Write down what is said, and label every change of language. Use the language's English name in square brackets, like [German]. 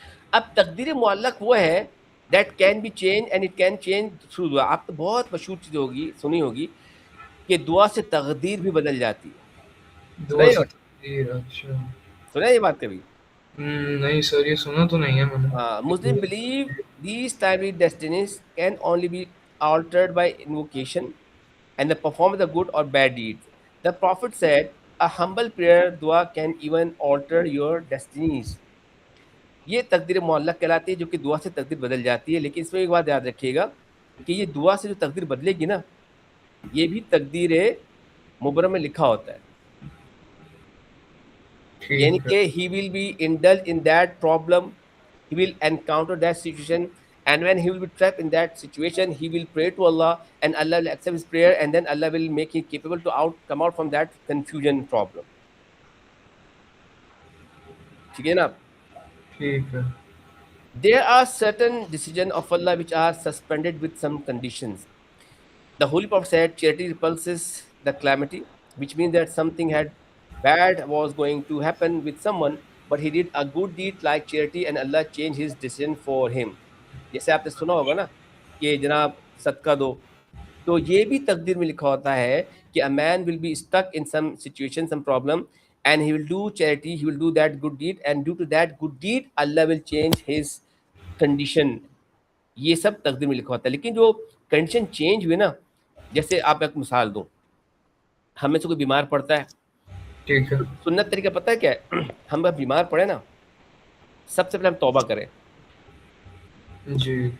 [Urdu] اب تقدیر معلق وہ ہے [English] That can be change and it can change through دعا. [Urdu] آپ تو بہت مشہور چیز ہوگی, سنی ہوگی کہ دعا سے تقدیر بھی بدل جاتی ہے. دعا سے تقدیر, اچھا. سنا ہے یہ بات کبھی؟ نہیں سر, یہ سنا تو نہیں ہے میں نے. [English] Muslims believe these timely destinies can only be altered by invocation and the performance of good or bad deeds. The Prophet said, a humble prayer dua can even alter your destinies. [Urdu] یہ تقدیر معلق کہلاتی ہے جو کہ دعا سے تقدیر بدل جاتی ہے. لیکن اس میں ایک بات یاد رکھیے گا کہ یہ دعا سے جو تقدیر بدلے گی نا, یہ بھی تقدیر مبرم میں لکھا ہوتا ہے. یعنی کہ [English] he will be indulged in that problem, he will encounter that situation, and when he will be trapped in that situation, he will pray to Allah, and Allah will accept his prayer, and then Allah will make him capable to come out from that confusion problem. [Urdu] ٹھیک ہے نا. ٹھیک ہے. [English] There are certain decisions of Allah which are suspended with some conditions. The Holy Prophet said, charity repulses the calamity, which means that something had bad was going to happen with someone, but he did a good deed like charity and Allah changed his decision for him. [Urdu] جیسے آپ نے سنا ہوگا نا کہ جناب صدقہ دو, تو یہ بھی تقدیر میں لکھا ہوتا ہے کہ [English] a man will be stuck in some situation, some problem, and he will do charity, he will do that good deed, and due to that good deed Allah will change his condition. [Urdu] یہ سب تقدیر میں لکھا ہوتا ہے. لیکن جو condition change ہوئے نا, جیسے آپ ایک مثال دوں, ہمیں سے کوئی بیمار پڑتا ہے, ٹھیک ہے. سنت طریقہ پتہ ہے کیا ہے؟ ہم جب بیمار پڑے نا, سب سے پہلے ہم توبہ کریں. جی.